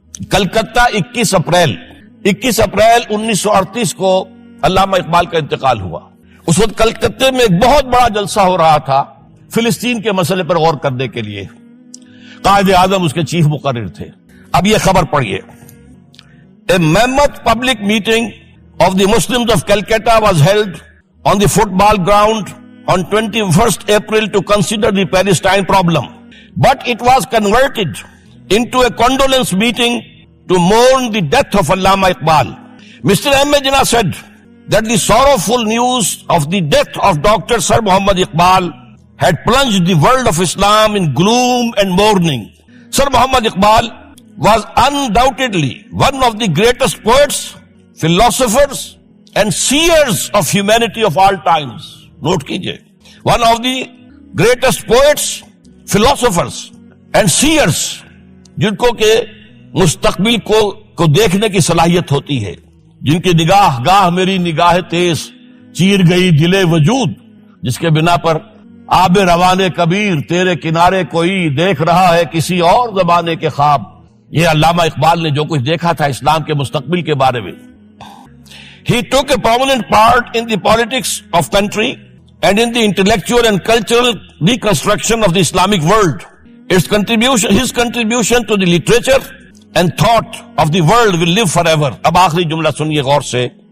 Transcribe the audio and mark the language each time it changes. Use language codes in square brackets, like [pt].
[ur] Calcutta 21 April 1938 کو علامہ اقبال کا انتقال ہوا. اس وقت کلکتے میں ایک بہت بڑا جلسہ ہو رہا تھا فلسطین کے مسئلے پر غور کرنے کے لیے. قائد اعظم اس کے چیف مقرر تھے. اب یہ خبر پڑھیے. [en] A mammoth public meeting of the Muslims of Calcutta was held on the football ground on 21st April to consider the Palestine problem. But it was converted into a condolence meeting to mourn the death of Allama Iqbal. Mr. M. A. Jinnah said that the sorrowful news of the death of Dr. Sir Muhammad Iqbal had plunged the world of Islam in gloom and mourning. Sir Muhammad Iqbal was undoubtedly one of the greatest poets, philosophers and seers of humanity of all times. [ur] Note kijiye, [en] one of the greatest poets, philosophers and seers, [ur] جن کو کہ مستقبل کو دیکھنے کی صلاحیت ہوتی ہے، جن کی نگاہ گاہ میری نگاہ تیز چیر گئی دل وجود، جس کے بنا پر آب روانے کبیر تیرے کنارے کوئی دیکھ رہا ہے کسی اور زمانے کے خواب. یہ علامہ اقبال نے جو کچھ دیکھا تھا اسلام کے مستقبل کے بارے میں. [en] He took a prominent part in the politics of country and in the intellectual and cultural reconstruction of the Islamic world. His contribution to the literature and thought of the world will live forever. [ur] اب آخری جملہ سنیے غور سے.